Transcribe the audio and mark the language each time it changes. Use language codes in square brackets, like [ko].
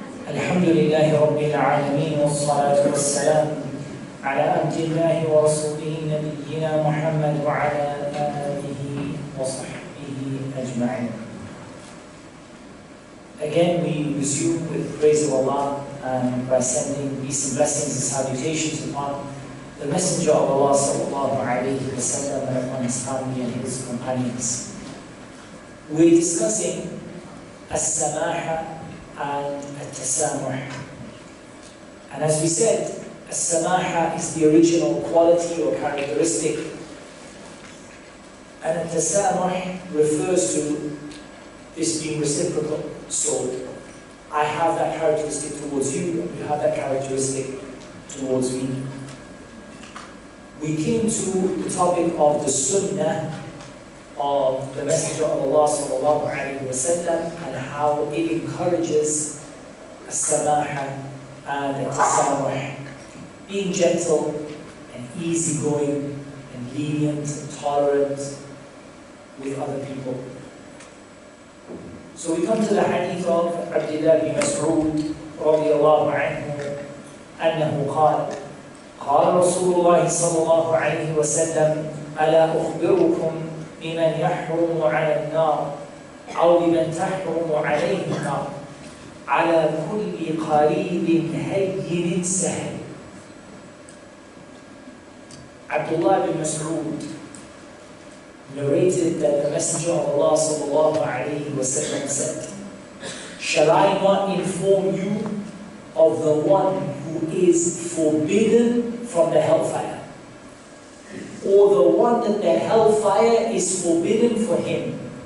[ar] الحمد لله رب العالمين والصلاة والسلام على عبد الله ورسوله نبينا محمد وعلى آله وصحبه أجمعين. [en] Again, we resume with praise of Allah and by sending peace and blessings and salutations upon the Messenger of Allah sallallahu alayhi wa sallam and upon his family and his companions. We're discussing Samah and Tasamuh. And as we said, Samah is the original quality or characteristic, and Tasamuh refers to this being reciprocal. So I have that characteristic towards you, and you have that characteristic towards me. We came to the topic of the Sunnah of the Messenger of Allah sallallahu alayhi wa sallam and how it encourages Samah and Tasamuh, being gentle and easygoing and lenient and tolerant with other people. So we come to the hadith of Abdullah bin Mas'ud radiyallahu anhu [ar] أنه قال رسول الله صلى الله عليه وسلم ألا أخبركم بمن يحرم على النار أو بمن تحرم عليه النار على كل قريب هين سهل. [en] Abdullah bin Mas'ud narrated that the Messenger of Allah sallallahu alayhi wa sallam said, "Shall I not inform you of the one who is forbidden from the hellfire, or the one that the hellfire is forbidden for him?"